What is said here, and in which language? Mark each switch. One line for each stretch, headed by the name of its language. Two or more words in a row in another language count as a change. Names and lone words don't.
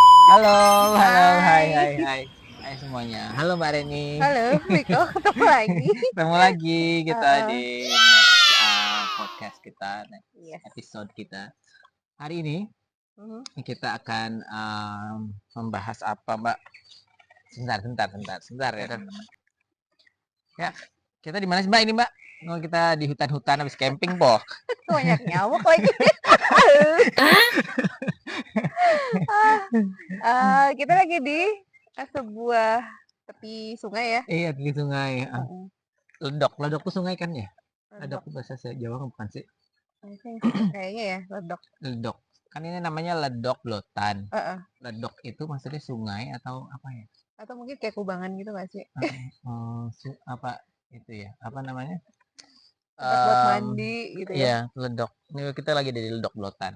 Indonesian: Halo, halo, hai, Hai. hai, hai, hai semuanya. Halo Mbak Reni. Halo, Riko, ketemu lagi. Ketemu lagi kita Heeh. di
English: next podcast
Indonesian: kita, next Yes. episode kita. Hari ini Mhm. kita akan membahas apa Mbak? Sebentar ya. Ya, kita di mana sih Mbak ini Mbak? Oh, kita di hutan-hutan habis camping po. Banyak nyamuk lagi. Kita lagi di sebuah tepi sungai ya. Iya di sungai. Mhm. Ledok tuh sungai kan ya? Ledok Ledok. tuh bahasa Jawa kan bukan sih?
English: I think
Indonesian: kayaknya ya ledok. Ledok. Kan ini namanya ledok blotan. Heeh. Ledok itu maksudnya sungai atau apa ya? Atau mungkin kayak kubangan gitu nggak sih? Heeh, apa itu ya, apa namanya, Tempat buat mmm, mandi gitu ya. iya ledok, ini kita lagi di ledok blotan.